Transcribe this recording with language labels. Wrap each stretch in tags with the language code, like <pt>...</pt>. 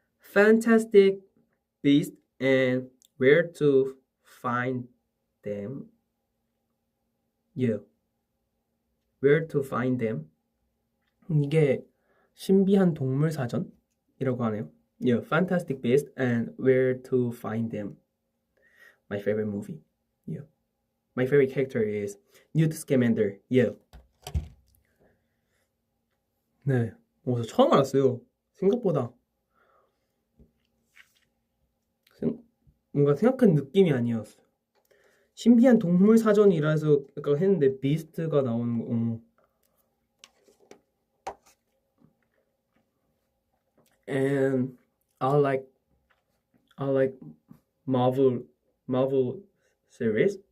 <en>Fantastic Beasts and Where to Find Them. Yeah. Where to Find Them.</en> <ko>이게 신비한 동물 사전이라고 하네요.</ko> <en>Yeah, Fantastic Beasts and Where to Find Them. My favorite movie. Yeah. My favorite character is Newt Scamander. Yeah.</en> <ko>네. 저 처음 알았어요. 생각보다 뭔가 생각한 느낌이 아니었어. 신비한 동물 사전이라 해서 약간 했는데 비스트가 나오는 거.</ko> <en>And I like Marvel series.</en>